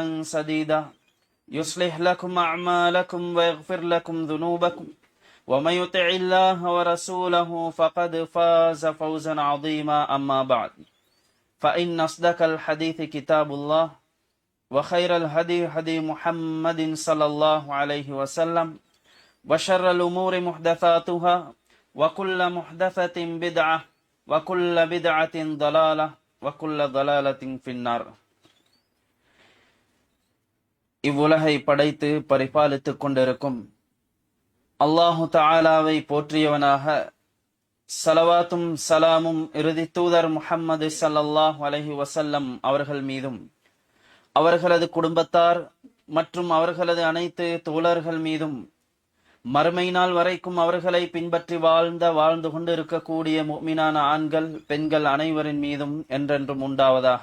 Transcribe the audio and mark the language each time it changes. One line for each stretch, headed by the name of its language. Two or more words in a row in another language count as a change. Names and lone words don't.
Arabic: سديدا يصلح لكم أعمالكم ويغفر لكم ذنوبكم ومن يطع الله ورسوله فقد فاز فوزا عظيما أما بعد فإن أصدق الحديث كتاب الله وخير الهدي هدي محمد صلى الله عليه وسلم وشر الأمور محدثاتها وكل محدثة بدعة وكل بدعة ضلالة وكل ضلالة في النار.
Tamil: இவ்வுலகை படைத்து பரிபாலித்துக் கொண்டிருக்கும்
Arabic: الله تعالى
Tamil: போற்றியவனாக, ஸலவாத்தும் சலாமும் இறுதி தூதர் முஹம்மது
Arabic: صلى الله عليه وسلم
Tamil: அவர்கள் மீதும் அவர்களது குடும்பத்தார் மற்றும் அவர்களது அனைத்து தோழர்கள் மீதும் மறுமை நாள் வரைக்கும் அவர்களை பின்பற்றி வாழ்ந்து கொண்டு இருக்கக்கூடிய முஃமினான ஆண்கள் பெண்கள் அனைவரின் மீதும் என்றென்றும் உண்டாவதாக.